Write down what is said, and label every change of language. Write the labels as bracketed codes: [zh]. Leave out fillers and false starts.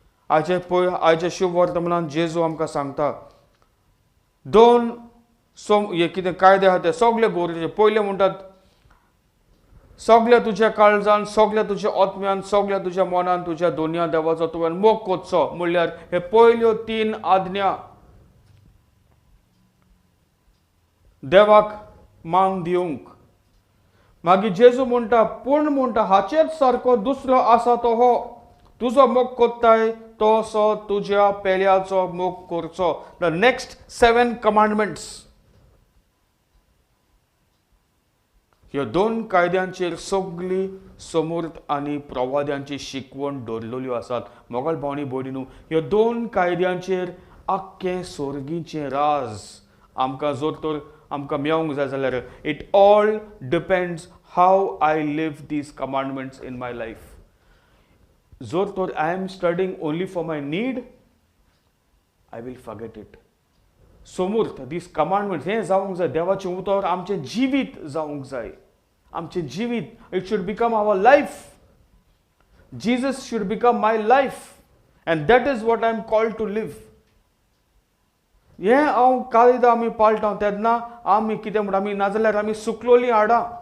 [gom] आयचे शुभ वर्तमानांत जेजू आमकां सांगता 2 कितें कायदे आहा ते सगळे गरजेचे. पयले म्हणटात सगळ्या तुज्या काळजान, सगळ्या तुज्या आत्म्यान, सगळ्या तुज्या मनान तुज्या दोनया देवाचो तुवें मोग कोचचो. म्हणल्यार हे पयल्यो 3 आज्ञा देवाक मान दिवंक. मागीर जेजू म्हणटा, पूण म्हणटा हाचेच सारको दुसरो आसा तो हो, तुजो मोग कोत्ताय तसो तुज्या पेल्याचो मोग करचो. [en] The next 7 commandments. [gom] ह्यो 2 कायद्यांचेर सगळी समर्थ आनी प्रवाद्यांची शिकवण दवरलेल्यो आसात. मोगल भावनी भयणीनू, ह्यो 2 कायद्यांचेर आख्खें सोर्गीचें राज आमकां जर तर आमकां मेळोंक जाय जाल्यार [en] It all depends how I live these commandments in my life. [gom] जर तर [en] I am studying only for my need, I will forget it. [gom] Samarth [en] these commandments [gom] हें जावंक जाय. देवाचें उतर आमचें जिवीत जावंक जाय. आमचें जिवीत, [en] It should become our life. Jesus should become my life and that is what I am called to live. [gom] हें हांव कायदा आमी पाळटा तेन्ना आमी कितें म्हणटा, आमी नाजाल्यार आमी सुकलोलीं हाडां.